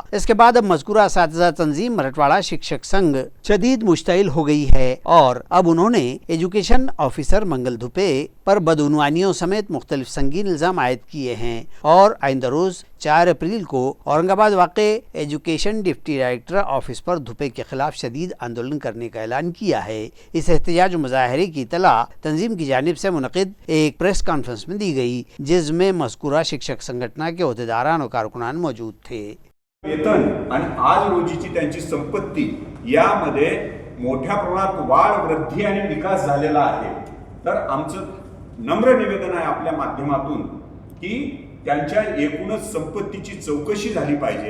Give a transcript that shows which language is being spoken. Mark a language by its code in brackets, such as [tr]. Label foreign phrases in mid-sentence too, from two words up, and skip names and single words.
[ur] اس کے بعد اب مذکورہ اساتذہ تنظیم مرٹواڑہ شکشک سنگھ شدید مشتعل ہو گئی ہے اور اب انہوں نے ایجوکیشن آفیسر منگل دھوپے پر بدعنوانیوں سمیت مختلف سنگین الزام عائد کیے ہیں اور آئندہ روز 4 اپریل کو اورنگ آباد واقع ایجوکیشن ڈپٹی ڈائریکٹر آفس پر دھوپے کے خلاف شدید آندولن کرنے کا اعلان کیا ہے. اس احتجاج و مظاہرے کی اطلاع تنظیم کی جانب سے منعقد ایک پریس کانفرنس میں دی گئی جس میں مذکورہ شکشک سنگھٹنا کے عہدیداران و کارکنان موجود تھے. [mr] वेतन आणि आज रोजीची त्यांची संपत्ती यामध्ये मोठ्या प्रमाणात वाढ वृद्धी आणि विकास झालेला आहे. तर आमचं नम्र निवेदन आहे आपल्या माध्यमातून की त्यांच्या एकूणच संपत्तीची चौकशी झाली पाहिजे.